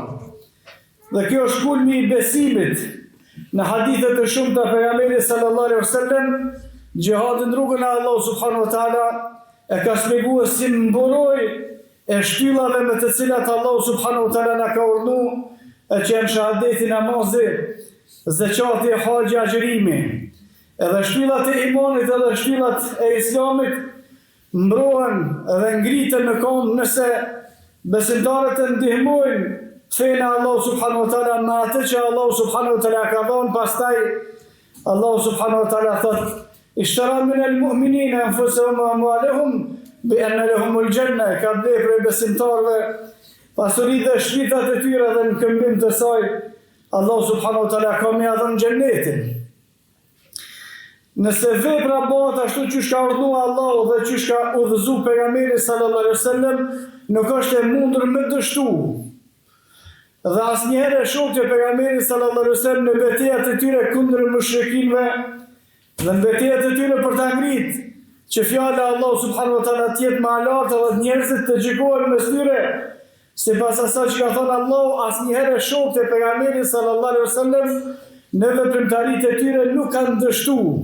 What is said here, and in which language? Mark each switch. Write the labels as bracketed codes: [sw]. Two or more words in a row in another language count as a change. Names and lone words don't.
[sq] Dhe kjo është kulmi i besimit. Në hadithe të shumta pejgamberi [ar] صلى الله عليه وسلم [sq] gjihadin rrugën e Allah [ar] سبحانه وتعالى [sq] e ka shpjeguar si mburoj e shtyllave me të cilat Allah [ar] سبحانه وتعالى [sq] na ka urdhëruar, e që janë shahadeti, namazi, zeqati, haxhi, agjërimi. Edhe shtyllat e imanit edhe shtyllat e islamit mbrohen dhe ngriten në kom nëse besimtarët e ndihmojnë fejnë Allah [ar] سبحانه وتعالى [sq] me atë që Allah [ar] سبحانه وتعالى [sq] ka dhënë. Pastaj Allah [ar] سبحانه وتعالى [sq] thot: [ar] "اشترى من المؤمنين أنفسهم وأموالهم بأن لهم الجنة", [sq] ka bler për besimtarëve pasuritë dhe shpirtat e tyre dhe në këmbim të saj Allah [ar] سبحانه وتعالى [sq] ka më dhënë xhenetin. Nëse vepra bëhet ashtu që ka urdhëruar Allahu dhe që ka udhëzuar pejgamberi [ar] صلى الله عليه وسلم, [sq] nuk është e mundur me dështu. Dhe asnjëherë shokët e pejgamberit [ar] صلى الله عليه وسلم [sq] në betejat e tyre kundër mushrikinëve dhe në betejat e tyre për ta ngritë që fjala e Allah [ar] سبحانه وتعالى [sq] të jetë më e lartë dhe njerëzit të gjikohen mes tyre sipas asaj që ka thënë Allahu, asnjëherë shokët e pejgamberit [ar] صلى الله عليه وسلم [sq] në veprimtaritë e tyre nuk kanë dështuar.